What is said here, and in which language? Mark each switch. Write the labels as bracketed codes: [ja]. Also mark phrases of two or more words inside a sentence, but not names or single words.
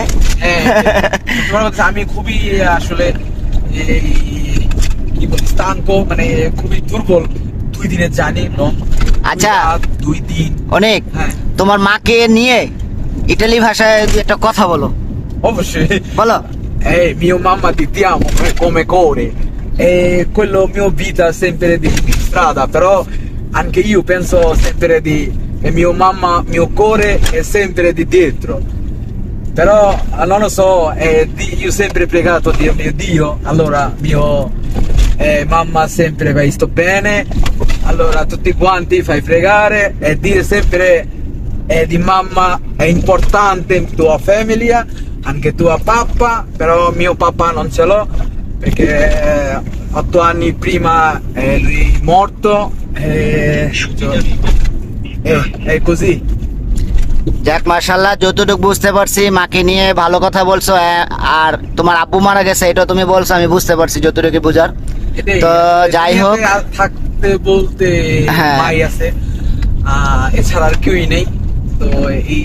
[bn] হ্যাঁ, তোমার কথা, আমি খুবই আসলে এই কি বলি ক্লান্ত, মানে খুবই দুর্বল। 2 দিনের জানি লং। আচ্ছা। 2 দিন। অনেক, হ্যাঁ, তোমার মাকে নিয়ে ইটালি ভাষায় একটা কথা বলো, অবশ্যই। বলো। [it] Mio mamma ti amo come cuore, quello mio vita sempre di strada, però anche io penso sempre di mio mamma, mio cuore è sempre di dietro. Però non lo so, io sempre pregato Dio, mio Dio, allora mio mamma sempre vai sto bene, allora tutti quanti fai pregare e dire sempre di mamma è importante tua famiglia, anche tua papà, però mio papà non ce l'ho perché 8 anni prima è lui morto è così. [bn] যাক, মাশাআল্লাহ, যতটুকু বুঝতে পারছি মাকে নিয়ে ভালো কথা বলছো। আর তোমার আব্বু মারা গেছে, এটা তুমি বলছো, আমি বুঝতে পারছি যতটুকু বুঝার। এটাই, তো যাই হোক, দুনিয়াতে আর থাকতে বলতে হ্যাঁ। মাই আছে, এছাড়া আর কেউই নেই। তো এই